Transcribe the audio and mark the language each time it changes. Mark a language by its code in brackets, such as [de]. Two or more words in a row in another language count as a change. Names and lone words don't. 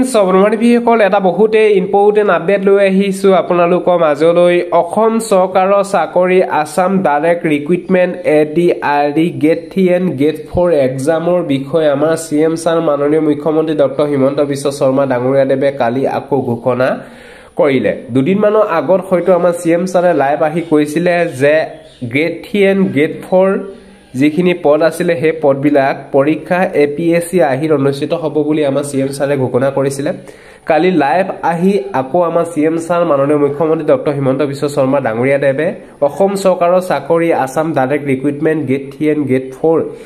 [as] সৰ্বমানী বিকল এটা বহুতে [en] important update [as] লৈ আহিছোঁ আপোনালোকৰ মাজলৈ অসম চৰকাৰৰ চাকৰি [en] Assam Direct Recruitment ADRE Gate 3 and Gate 4 [as] এক্সামৰ বিষয়ে আমাৰ [en] CM sir [as] মাননীয় মুখ্যমন্ত্ৰী Dr. হিমন্ত বিশ্ব শৰ্মা ডাঙৰীয়া দেৱে কালি আকৌ ঘোষণা কৰিলে দুদিন মানে আগৰ হয়তো আমাৰ [en] CM sir [as] লাইভ আহি কৈছিলে যে [en] Gate 3 and Gate 4 [as] যিখিনি পদ আছিল হে পদবিলাক পৰীক্ষা এপিএসসি আহিৰ অনুষ্ঠিত হ'ব বুলি আমাৰ [en] CM sir [as] ঘোষণা কৰিছিল কালি লাইভ আহি আকো আমাৰ [en] CM sir [as] মাননীয় মুখ্যমন্ত্ৰী ডক্টৰ হিমন্ত বিশ্ব শৰ্মা ডাঙৰীয়া দেৱে অসম চৰকাৰৰ চাকৰি [en] Assam Direct Recruitment Gate 3 and Gate 4